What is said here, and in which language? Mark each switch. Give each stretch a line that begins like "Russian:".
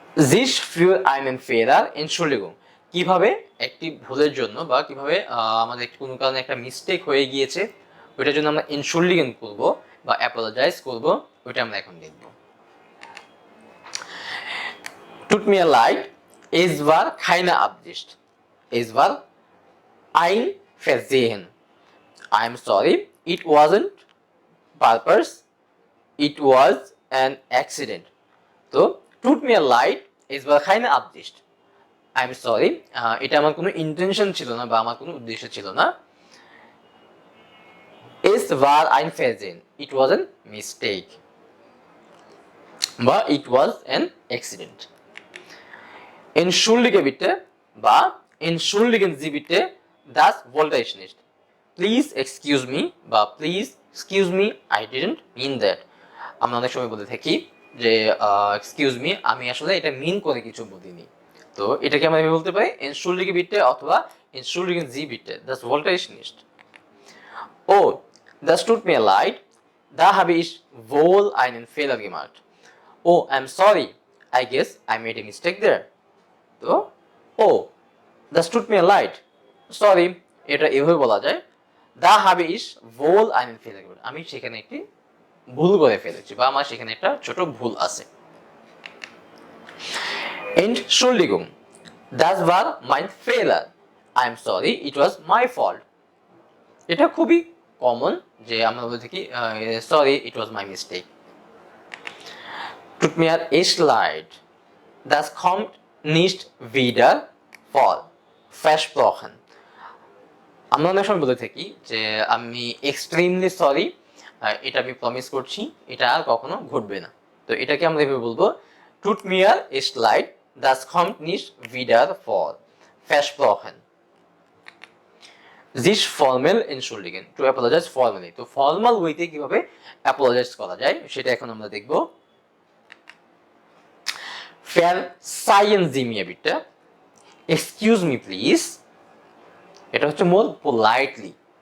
German: জিস ফিউর আইনেন ফেরার এনশোল্ডিগুং,
Bangla: কিভাবে একটি ভুলের জন্য বা কিভাবে আমাদের কোনো কারণে একটা মিস্টেক হয়ে গিয়েছে ওইটার জন্য আমরা এনশোল্ডিগেন করব বা অ্যাপোলোজাইজ করব, ওইটা আমরা এখন দেখব।
German: Tut mir leid, es war keine Absicht. Es war ein Versehen.
English: I am sorry, it wasn't purpose. It was an accident.
German: তো tut mir leid, es war keine Absicht.
English: I am sorry,
Bangla: এটা আমার কোনো intention ছিল না বা আমার কোনো উদ্দেশ্য ছিল না।
German: Es war ein Versehen.
English: It was a mistake. বা it was an accident.
German: Entschuldige bitte বা entschuldigen Sie bitte, das wollte ich nicht.
English: Please excuse me বা please excuse me, I didn't mean that.
Bangla: আমরা অনেক সময় বলে থাকি যে excuse me, আমি আসলে এটা মিন করে কিছু বলিনি। তো এটাকে আমরা বলতে পারি
German: entschuldige bitte অথবা entschuldigen Sie bitte, das wollte ich nicht. Oh, das tut mir leid, da habe ich wohl einen Fehler gemacht.
English: Oh, I'm sorry, I guess I made a mistake there.
Bangla: তো ও
German: das tut mir leid,
Bangla: sorry, এটা এভাবে বলা যায়
German: দা habe ich wohl einen Fehler gemacht,
Bangla: আমি সেখানে একটি ভুল করে ফেলেছি বা আমার সেখানে একটা ছোট ভুল আছে।
German: Entschuldigung, das war mein Fehler.
English: I am sorry, it was my fault.
Bangla: এটা খুবই কমন যে আমরা বলে থাকি sorry,
English: it was my mistake.
German: Tut mir echt leid, das kommt nicht wieder vor, versprochen.
Bangla: আমরা অনেক সময় বলে থাকি যে আমি এক্সট্রিমলি সরি, এটা আমি প্রমিস করছি এটা আর কখনো ঘটবে না। তো এটাকে আমরা এভাবে বলবো
German: টুট মিয়ার echt leid, das kommt nicht wieder vor, versprochen. Sich formell entschuldigen,
English: to apologize formally.
Bangla: তো ফর্মাল ওয়েতে কিভাবে অ্যাপোলোজাইজ করা যায় সেটা এখন আমরা দেখব।
German: Verzeihen Sie mir bitte,
English: excuse me please,
Bangla: এটা হচ্ছে মোর পোলাইটলি।